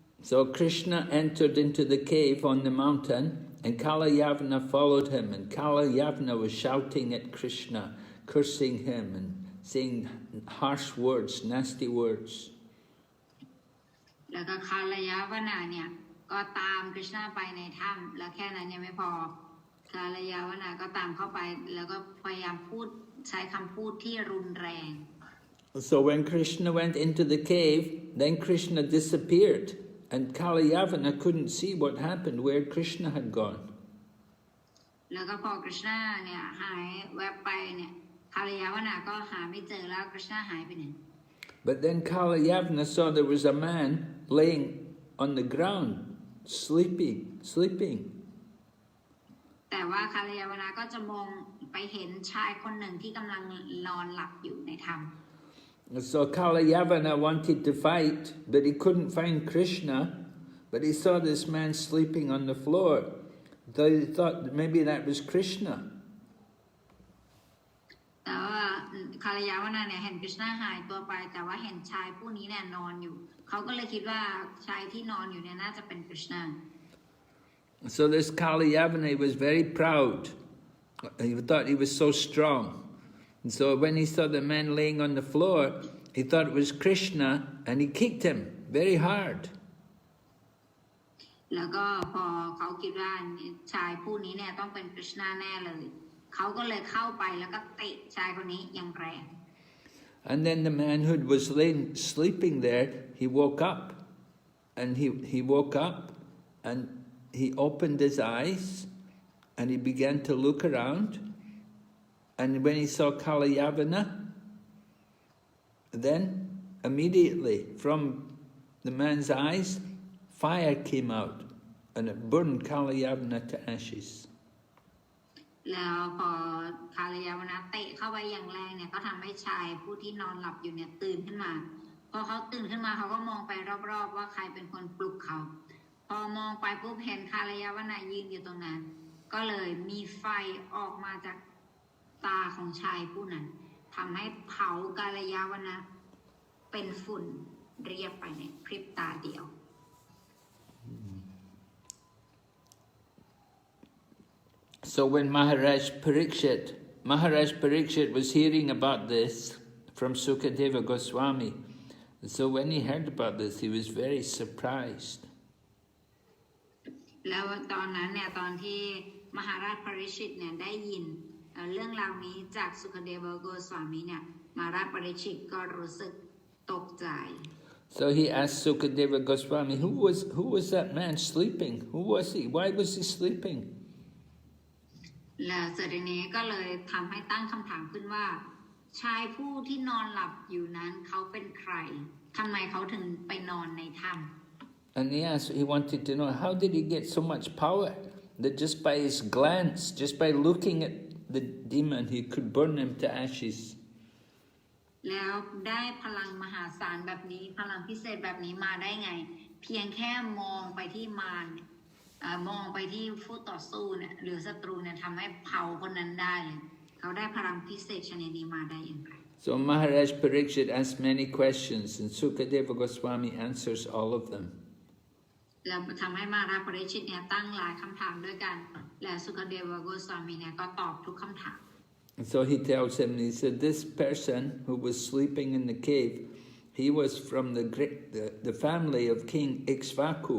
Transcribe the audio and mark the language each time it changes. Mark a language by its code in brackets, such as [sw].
[en] So Krishna entered into the cave on the mountain and Kalayavana followed him, and Kalayavana was shouting at Krishna, cursing him and saying harsh words, nasty words. [th] แล้วก็คาลยาวนาเนี่ยก็ตามคริชนาไปในถ้ำแล้วแค่นั้นยังไม่พอคาลยาวนาก็ตามเข้าไปแล้วก็พยายามใช้คำพูดที่รุนแรง [en] So when Krishna went into the cave, then Krishna disappeared, and Kalayavana couldn't see what happened, where Krishna had gone. [th] แล้วก็พอคริชนาเนี่ยหายแวบไปเนี่ยคาลยาวนาก็หาไม่เจอแล้วคริชนาหายไปไหน [en] But then Kalayavana saw there was a man laying on the ground, sleeping. [th] แต่ว่าคาลยาวนาก็จะมองไปเห็นชายคนหนึ่งที่กำลังนอนหลับอยู่ในถ้ำ [en] So Kalayavana wanted to fight, but he couldn't find Krishna. But he saw this man sleeping on the floor. So he thought maybe that was Krishna. [th] แต่ว่าคาลยาวนาเนี่ยเห็นคริชนาหายตัวไปแต่ว่าเห็นชายผู้นี้เนี่ยนอนอยู่เขาก็เลยคิดว่าชายที่นอนอยู่เนี่ยน่าจะเป็นคริชนา [en] So this Kalyavana was very proud. He thought he was so strong. And so when he saw the man laying on the floor, he thought it was Krishna, and he kicked him very hard. [th] แล้วก็พอเขาคิดว่าชายผู้นี้เนี่ยต้องเป็นกฤษณาแน่เลยเขาก็เลยเข้าไปแล้วก็เตะชายคนนี้อย่างแรง [en] And then the man who was laying sleeping there, he woke up, and he woke up, and he opened his eyes, and he began to look around, and when he saw Kalyavana, then immediately from the man's eyes, fire came out, and it burned Kalyavana to ashes. [th] แล้วพอคาลยาวนะเตะเข้าไปอย่างแรงเนี่ยก็ทำให้ชายผู้ที่นอนหลับอยู่เนี่ยตื่นขึ้นมาพอเขาตื่นขึ้นมาเขาก็มองไปรอบๆว่าใครเป็นคนปลุกเขาพอมองไปปุ๊บเห็นคาลยาวนะยืนอยู่ตรงนั้นก็เลยมีไฟออกมาจากตาของชายผู้นั้นทำให้เผากาลยาวนะเป็นฝุ่นเรียบไปในพริบตาเดียว [en] So when Maharaj Parikshit was hearing about this from Sukadeva Goswami, so when he heard about this, he was very surprised. [th] แล้วตอนนั้นเนี่ยตอนที่มหาราชปริชิตเนี่ยได้ยินเรื่องราวนี้จากสุคเดวโกสวามีเนี่ยมหาราชปริชิตก็รู้สึกตกใจ [en] So he asked Sukadeva Goswami, who was that man sleeping? Who was he? Why was he sleeping? [th] และเสด็จนี้ก็เลยทำให้ตั้งคำถามขึ้นว่าชายผู้ที่นอนหลับอยู่นั้นเขาเป็นใครทำไมเขาถึงไปนอนในถ้ำ [en] And he wanted to know, how did he get so much power that just by his glance, just by looking at the demon, he could burn him to ashes. [th] แล้วได้พลังมหาศาลแบบนี้พลังพิเศษแบบนี้มาได้ไงเพียงแค่มองไปที่มารมองไปที่ผู้ต่อสู้เนี่ยหรือศัตรูเนี่ยทำให้เผาคนนั้นได้เลยเขาได้พลังพิเศษชนิดนี้มาได้อย่างไร [en] So Maharaj Parikshit asked many questions, and Sukadeva Goswami answers all of them. [th] แล้วทำให้มหาราชปริชิตเนี่ยตั้งหลายคำถามด้วยกันและสุคเดวโกสวามีเนี่ยก็ตอบทุกคำถาม [en] And so he tells him, he said, this person who was sleeping in the cave, he was from the family of King Eng-Thai.